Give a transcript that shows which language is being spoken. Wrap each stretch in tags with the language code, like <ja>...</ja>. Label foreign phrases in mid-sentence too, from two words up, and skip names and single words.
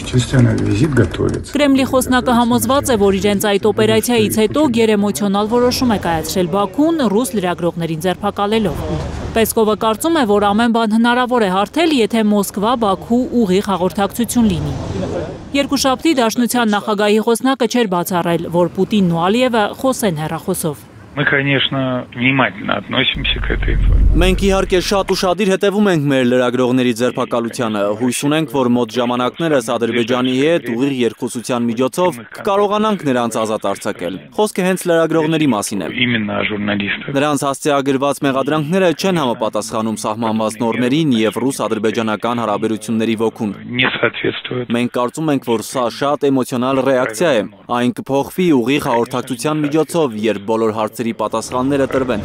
<hy>Կրեմլի խոսնակը համոզված է, որ իրենց այդ օպերացիայից հետո գերեմոցիոնալ որոշում է կայացրել Բաքուն ռուս լրագրողներին ձերբակալելով։ Պեսկովը կարծում է, որ ամեն բան հնարավոր է հարթել, եթե Մոսկվա-Բաքու ուղիղ հաղորդակցություն լինի։ Երկուշաբթի Դաշնության նախագահի խոսնակը չէր բացառել, որ Պուտինն ու Ալիևը խոսեն հեռախոսով։</hy> <ru>Мы, конечно, внимательно относимся к этой информации.</ru> <hy>Մենք իհարկե շատ ուշադիր հետևում ենք մեր լրագրողների ձերբակալությանը, հույս ունենք, որ մոտ ժամանակներս Ադրբեջանի հետ ուղիղ երկխոսության միջոցով կկարողանանք նրանց ազատ արձակել։ Խոսքը հենց լրագրողների մասին է։</hy> <ru>Именно о журналистах.</ru> <hy>Նրանց հասցեագրված մեղադրանքները չեն համապատասխանում սահմանված նորմերին եւ ռուս-ադրբեջանական հարաբերությունների ոգուն։</hy> <ru>Не соответствует.</ru> <hy>Մենք կարծում ենք, որ սա շատ էմոցիոնալ ռեակցիա է։ Այն կփոխվի ուղիղ հաղորդակցության միջոցով, երբ բոլոր հարցերի պատասխանները տրվեն։</hy>